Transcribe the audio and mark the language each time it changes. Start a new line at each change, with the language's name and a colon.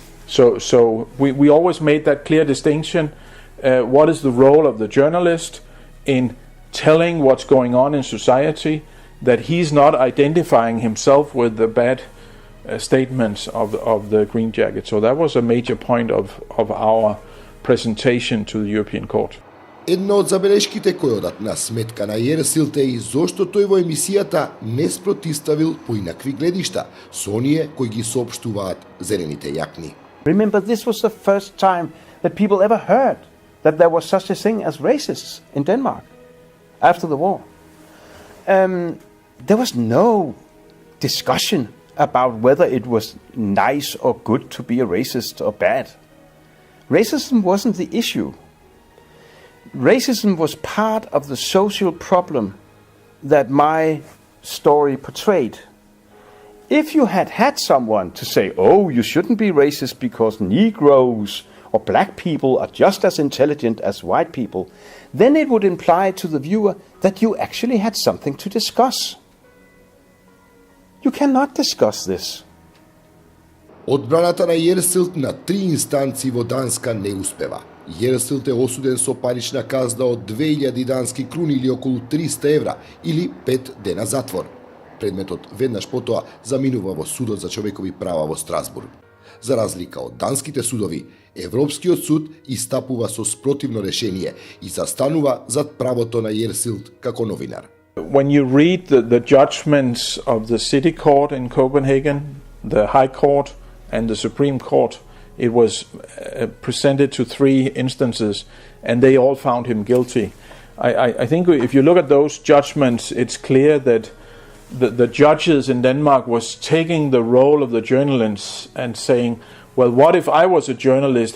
English: So we always made that clear distinction. What is the role of the journalist in telling what's going on in society, that he's not identifying himself with the bad statements of the Green Jacket. So that was a major point of our presentation to the European Court.
Macedonian: Една од забелешките кој одат на сметка на Јерсилд е и зошто тој во емисијата не спротиставил поинакви гледишта со оние кои ги соопштуваат зелените јакни.
English: Remember, this was the first time that people ever heard that there was such a thing as racists in Denmark after the war. There was no discussion about whether it was nice or good to be a racist or bad. Racism wasn't the issue. Racism was part of the social problem that my story portrayed. If you had someone to say, oh, you shouldn't be racist because Negroes or black people are just as intelligent as white people, then it would imply to the viewer that you actually had something to discuss. You cannot discuss this.
Macedonian: Одбраната на Јерсилд на 3 инстанции во Данска не успева. Јерсилд е осуден со парична казна од 2000 дански круни или околу 300 евра или 5 дена затвор. Предметот веднаш потоа заминува во судот за човекови права во Страсбург. За разлика од данските судови, Европскиот суд истапува со спротивно решение и застанува зад правото на Јерсилд како новинар.
English: When you read the judgments of the city court in Copenhagen, the High Court and the Supreme Court, it was presented to 3 instances and they all found him guilty. I think if you look at those judgments, it's clear that the judges in Denmark was taking the role of the journalists and saying, well, what if I was a journalist?